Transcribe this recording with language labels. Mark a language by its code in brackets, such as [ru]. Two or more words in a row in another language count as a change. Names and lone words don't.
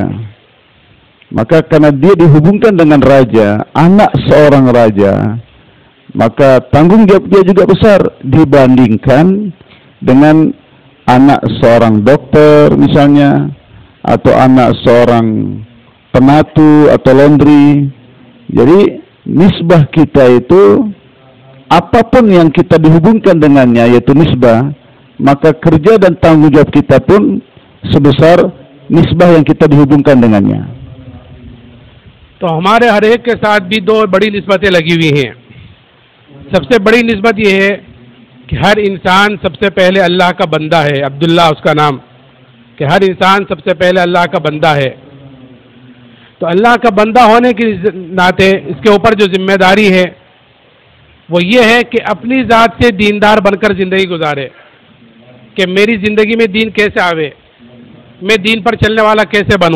[id] Maka karena dia dihubungkan dengan raja, anak seorang raja, maka tanggung jawab dia juga besar dibandingkan dengan anak seorang dokter misalnya, atau anak seorang penatu atau laundry. Jadi nisbah kita itu, apapun yang kita dihubungkan dengannya yaitu nisbah, maka kerja dan tanggung jawab kita pun sebesar nisbah yang kita dihubungkan dengannya. [ur] تو ہمارے ہر ایک کے ساتھ بھی دو بڑی نسبتیں لگی ہوئی ہیں. سب سے بڑی نسبت یہ ہے کہ ہر انسان سب سے پہلے اللہ کا بندہ ہے. عبداللہ اس کا نام، کہ ہر انسان سب سے پہلے اللہ کا بندہ ہے. تو اللہ کا بندہ ہونے کے ناطے اس کے اوپر جو ذمہ داری ہے وہ یہ ہے کہ اپنی ذات سے دیندار بن کر زندگی گزارے، کہ میری زندگی میں دین کیسے آوے، میں دین پر چلنے والا کیسے بنوں.